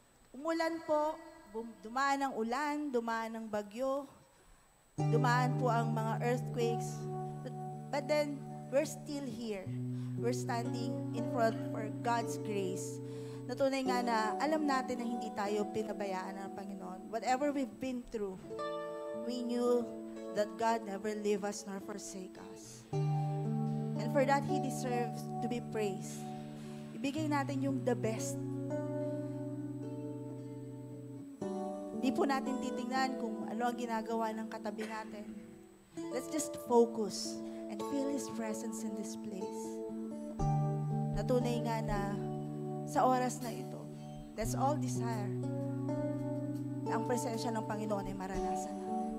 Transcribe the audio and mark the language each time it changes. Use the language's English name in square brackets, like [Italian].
[Filipino] Umulan po, dumaan ang ulan, dumaan ang bagyo, dumaan po ang mga earthquakes. [English] But then, we're still here. We're standing in front for God's grace. [Filipino] Natunay nga na alam natin na hindi tayo pinabayaan ng Panginoon. [English] Whatever we've been through, we knew that God never leave us nor forsake us. And for that, He deserves to be praised. [Filipino] Ibigay natin yung [English] the best. [Filipino] Hindi po natin titingnan kung ano ang ginagawa ng katabi natin. [English] Let's just focus and feel His presence in this place. [Filipino] Natunay nga na sa oras na ito, [English] let's all desire [Filipino] na ang presensya ng Panginoon ay maranasan natin.